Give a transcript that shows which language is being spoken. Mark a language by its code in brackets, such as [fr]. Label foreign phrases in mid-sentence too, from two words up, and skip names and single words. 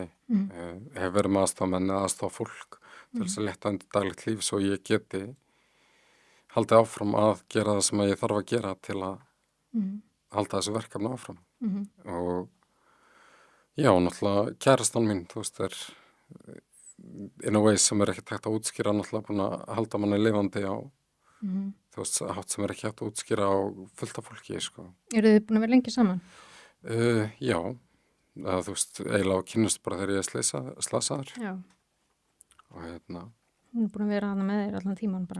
[is] Hef verið með aðstofamenn eða aðstofafólk til þess að letta undir daglegt líf svo ég geti haldið áfram að gera það sem ég þarf að gera til að halda þessu verkefni áfram. Og já, náttúrulega kærastan mín, þú veist, er [en] in a way [is] sem er ekki hægt að útskýra, náttúrulega búin að halda manni lifandi á þú veist, hátt sem er ekki hægt að útskýra á fullt af fólki, sko. Eru þið búin að vera lengi saman? Já, þú veist, eiginlega kynnust bara þegar ég er slasaður. Já. Og Hún er búin að vera hana með þér allan tíman bara?